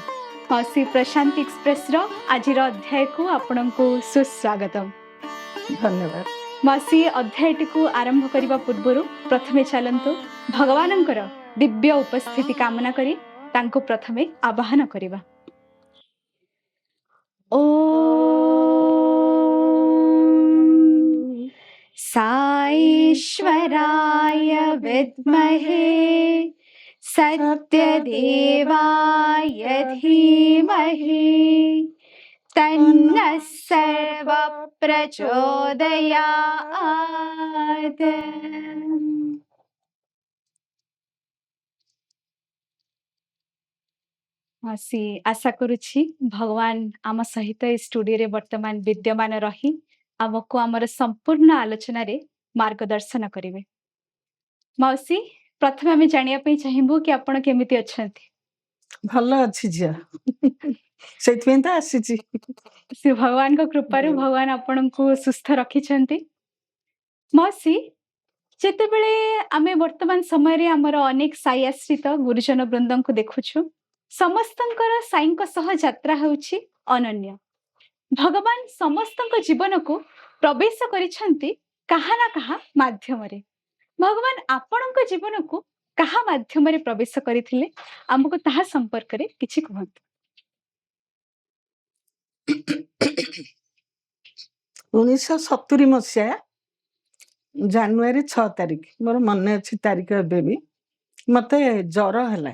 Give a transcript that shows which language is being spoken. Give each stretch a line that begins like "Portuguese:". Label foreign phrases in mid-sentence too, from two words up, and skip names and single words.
Odia: ମାଉସୀ, ପ୍ରଶାନ୍ତି ଏକ୍ସପ୍ରେସ ର ଆଜିର ଅଧ୍ୟାୟକୁ ଆପଣଙ୍କୁ ସୁସ୍ୱାଗତମ। धन्यवाद। ମାଉସୀ, ଅଧ୍ୟାୟଟିକୁ ଆରମ୍ଭ କରିବା ପୂର୍ବରୁ ପ୍ରଥମେ ଚାଲନ୍ତୁ ଭଗବାନଙ୍କର ଦିବ୍ୟ ଉପସ୍ଥିତି କାମନା କରି ତାଙ୍କୁ ପ୍ରଥମେ ଆବାହନ କରିବା।
Sanskrit: ओम साईश्वराय विद्महे सत्यदेवाय धीमहि तन्नः सर्व प्रचोदयात्।
Odia: मासी, ଆଶା କରୁଛି ଭଗବାନ ଆମ ସହିତ ଷ୍ଟୁଡିଓରେ ବର୍ତ୍ତମାନ ବିଦ୍ୟମାନ ରହି ଆମକୁ ଆମର ସମ୍ପୂର୍ଣ୍ଣ ଆଲୋଚନାରେ ମାର୍ଗଦର୍ଶନ କରିବେ। ମାଉସୀ, ପ୍ରଥମେ ଆମେ ଜାଣିଆ ପାଇଁ ଚାହିଁବୁ କି ଆପଣ କେମିତି ଅଛନ୍ତି। ଭଲ ଅଛି ଜିଆ ସେତବେଁ ତ ଆସିଛି। ସେ ଭଗବାନଙ୍କ କୃପାରୁ ଭଗବାନ ଆପଣଙ୍କୁ ସୁସ୍ଥ ରଖିଛନ୍ତି। ମାଉସୀ, ଯେତେବେଳେ ଆମେ ବର୍ତ୍ତମାନ ସମୟରେ ହମର ଅନେକ ସାଈ ଆଶ୍ରିତ ଗୁରୁଜନ ବୃନ୍ଦଙ୍କୁ ଦେଖୁଛୁ, ସମସ୍ତଙ୍କର ସାଈଙ୍କ ସହ ଯାତ୍ରା ହେଉଛି ଅନନ୍ୟ। ଭଗବାନ ସମସ୍ତଙ୍କ ଜୀବନକୁ ପ୍ରବେଶ କରିଛନ୍ତି କାହା ନା କାହା ମାଧ୍ୟମରେ। ଭଗବାନ ଆପଣଙ୍କ ଜୀବନକୁ କାହା ମାଧ୍ୟମରେ ପ୍ରବେଶ କରିଥିଲେ ହମକୁ ତାହା ସମ୍ପର୍କରେ କିଛି କହନ୍ତୁ। 1970 ମସିହା ଜାନୁଆରୀ 6 ତାରିଖ ମୋର ମନେ ଅଛି ତାରିଖ ଏବେ ବି ମତେ ଜ୍ୱର ହେଲା।